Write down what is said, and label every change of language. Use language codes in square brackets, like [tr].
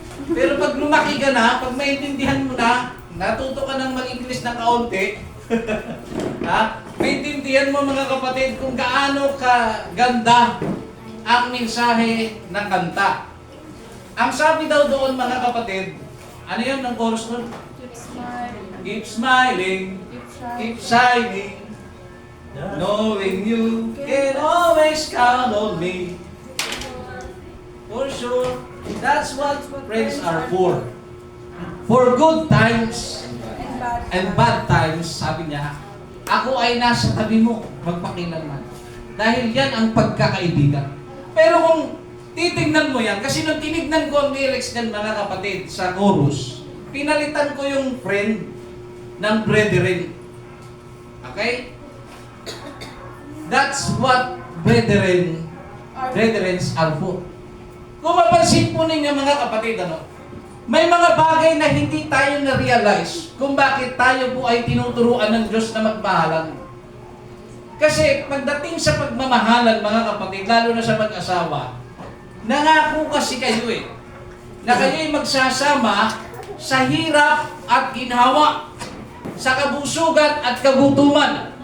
[tl] Pero pag lumaki ka na, pag maintindihan mo na, natuto ka ng mag-English na kaunti, ha? Maintindihan mo, mga kapatid, kung gaano ka ganda ang mensahe ng kanta. Ang sabi daw doon, mga kapatid, ano yun ng chorus doon? [en] Keep smiling, keep shining, knowing you can always count on me. For sure, that's what friends are for. For good times and bad times, [tl] sabi niya, ako ay nasa tabi mo, magpakilanman. Dahil yan ang pagkakaibigan. Pero kung titignan mo yan, kasi nung tinignan ko ang lyrics ng mga kapatid sa chorus, pinalitan ko yung friend ng brethren. [en] Okay? That's what brethren are for. [tl] Kung mapansin po ninyo, mga kapatid, may mga bagay na hindi tayo na-realize kung bakit tayo po ay tinuturuan ng Diyos na magmahalan. Kasi pagdating sa pagmamahalan, mga kapatid, lalo na sa mag-asawa, nangako kasi kayo na kayo'y magsasama sa hirap at ginhawa, sa kabusugan at kagutuman.